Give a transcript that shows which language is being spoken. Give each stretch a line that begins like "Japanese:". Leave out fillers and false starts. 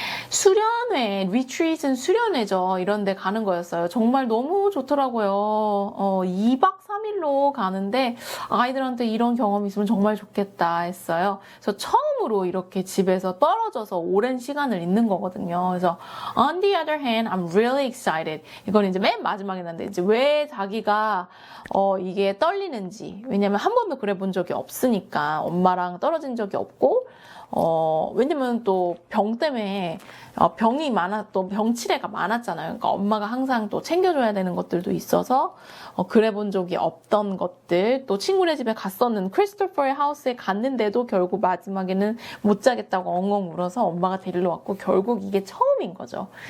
Korean: 수련회, retreat은 수련회죠. 이런 데 가는 거였어요. 정말 너무 좋더라고요. 2박 3일로 가는데 아이들한테 이런 경험이 있으면 정말 좋겠다 했어요. 그래서 처음으로 이렇게 집에서 떨어져서 오랜 시간을 있는 거거든요.
English: 그래서 on the other hand, I'm really excited.
Korean: 이건 이제 맨 마지막에 난데 이제 왜 자기가 이게 떨리는지. 왜냐면 한 번도 그래 본 적이 없으니까 엄마랑 떨어진 적이 없고 왜냐면 또 병 때문에 병이 또 병치레가 많았잖아요. 그러니까 엄마가 항상 또 챙겨줘야 되는 것들도 있어서 그래 본 적이 없던 것들, 또 친구네 집에 갔었는 크리스토퍼의 하우스에 갔는데도 결국 마지막에는 못 자겠다고 엉엉 울어서 엄마가 데리러 왔고 결국 이게 처음인 거죠.